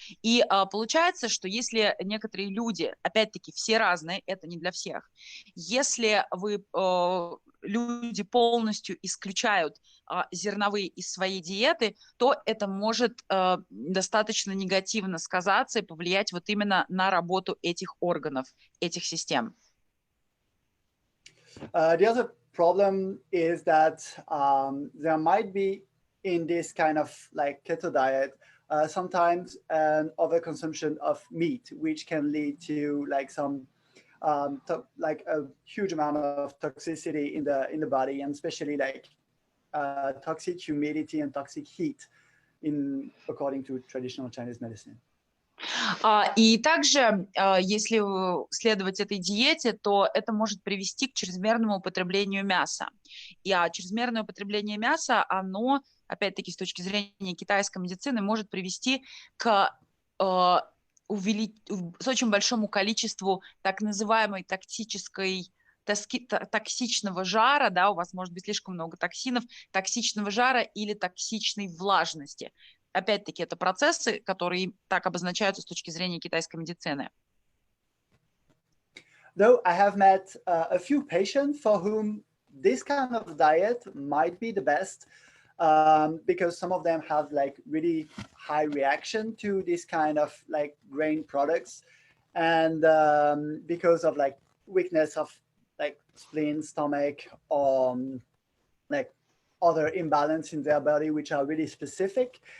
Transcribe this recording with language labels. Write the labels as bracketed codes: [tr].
[ru] И получается, что если некоторые люди, опять-таки все разные, это не для всех, если люди полностью исключают зерновые из своей диеты, то это может достаточно негативно сказаться и повлиять вот именно на работу этих органов, этих систем. [en] Problem is that there might be in this kind of like keto diet sometimes an overconsumption of meat, which can lead to like some like a huge amount of toxicity in the body, and especially like toxic humidity and toxic heat according to traditional Chinese medicine. [ru] И также, если следовать этой диете, то это может привести к чрезмерному употреблению мяса. И чрезмерное употребление мяса, оно, опять-таки, с точки зрения китайской медицины, может привести к с очень большому количеству так называемой токсичного жара, да, у вас может быть слишком много токсинов, токсичного жара или токсичной влажности. Опять-таки, это процессы, которые так обозначаются с точки зрения китайской медицины. [en] Though I have met a few patients for whom this kind of diet might be the best, because some of them have like really high reaction to this kind of like grain products, and because of like weakness of like spleen, stomach, or like other imbalance in their body, which are really specific.